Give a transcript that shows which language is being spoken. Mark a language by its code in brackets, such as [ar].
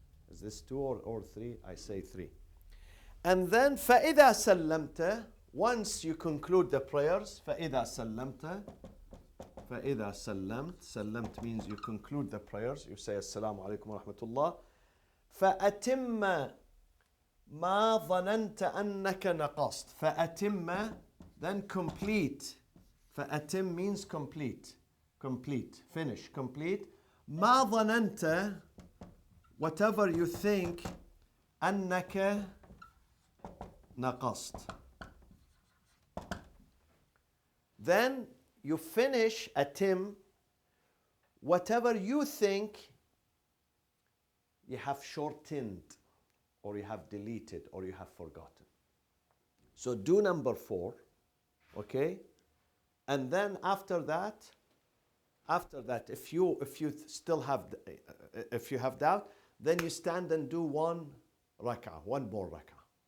[en] Is this two or three? I say three. And then [ar] فَإِذَا سَلَّمْتَ, [en] once you conclude the prayers, فَإِذَا سَلَّمْتَ, [ar] فَإِذَا سَلَّمْت, سَلَّمْت [en] means you conclude the prayers. You say [ar] Assalamu alaikum wa rahmatullah. فَأَتِمَّ مَا ظَنَنْتَ أَنَّكَ نَقَصْتَ. فَأَتِمَّ, [en] then complete. [ar] فَأَتِم [en] means complete. Complete. Finish. Complete. [ar] مَا ظَنَنْتَ, [en] whatever you think, [ar] أَنَّكَ نقصت. [en] Then you finish atim, whatever you think you have shortened or you have deleted or you have forgotten. So do number 4, okay? And then after that, if you still have, if you have doubt, then you stand and do one more rak'ah.